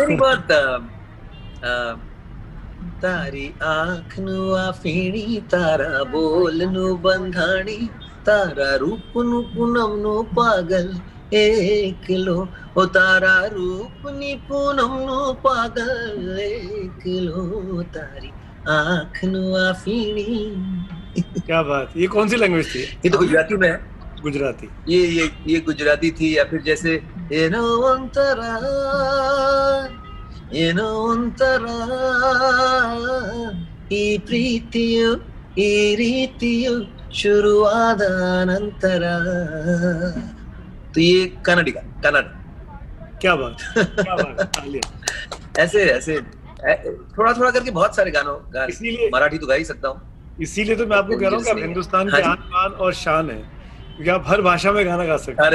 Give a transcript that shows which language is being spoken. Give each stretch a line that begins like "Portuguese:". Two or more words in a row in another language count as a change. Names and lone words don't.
Gujarati: મેરી બાત તારી આંખ નો અફીણી, તારા બોલ નો બંધાણી, તારા રૂપ નો પૂનમ નો પાગલ એકલો ઓ તારા રૂપ ની પૂનમ નો પાગલ એકલો તારી આંખ નો અફીણી।
Hindi: क्या बात, ये कौन सी लैंग्वेज थी? ये तो गुजराती में है। गुजराती। ये गुजराती थी। या फिर जैसे
Gujarati: એનો અંતરા
Kannada: ಈ ಪ್ರೀತಿಯು ಈ ರೀತಿಯು ಶುರುವಾದ ನಂತರ।
Hindi: तो ये कन्नड़। क्या बात, क्या बात। ऐसे थोड़ा थोड़ा करके बहुत सारे गानों इसीलिए मराठी तो गा ही सकता हूँ। इसीलिए तो मैं आपको कह रहा हूँ कि आप हिंदुस्तान के आन बान और शान है, क्योंकि आप हर भाषा में गाना गा सकते हैं।